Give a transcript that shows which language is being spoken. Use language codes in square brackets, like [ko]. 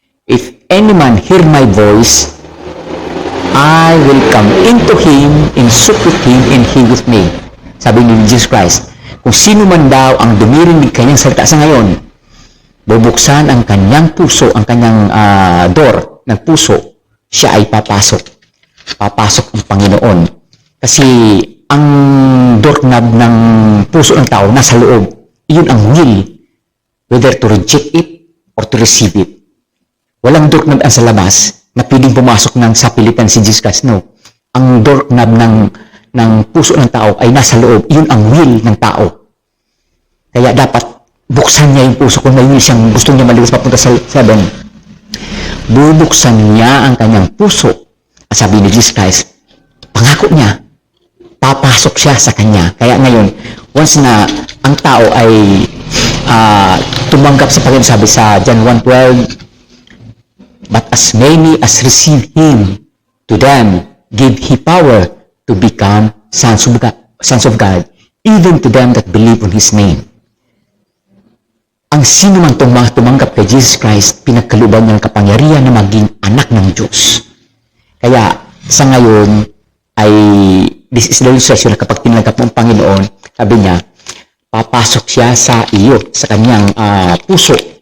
[en] If any man hear my voice, I will come into him and sup with him and he with me." [tl] Sabi ni Jesus Christ, kung sino man daw ang dumirinig kanyang salita sa ngayon, bubuksan ang kanyang puso, ang kanyang door ng puso, siya ay papasok papasok ang Panginoon. Kasi ang doorknob ng puso ng tao nasa loob. Iyon ang [en] will, whether to reject it or to receive it. [tl] Walang doorknob sa labas na pwedeng pumasok ng sapilitan si Jesus Christ. No. Ang doorknob ng puso ng tao ay nasa loob. Iyon ang will ng tao. Kaya dapat buksan niya yung puso kung may will siyang gusto niya maliwas papunta sa heaven. Bubuksan niya ang kanyang puso. Sabi ni Jesus Christ, pangako niya, papasok siya sa kanya. Kaya ngayon, once na ang tao ay tumanggap sa Panginoon, sabi sa [en] John 1:12, but as many as receive Him, to them give He power to become sons of God, even to them that believe on His name. [tl] Ang sino man tumanggap kay Jesus Christ, pinagkalooban niya ang kapangyarihan na maging anak ng Diyos. Kaya sa ngayon ay [en] this is the illustration [tl] na kapag tinanggap mo ang Panginoon, sabi niya, papasok siya sa iyo, sa kanyang puso.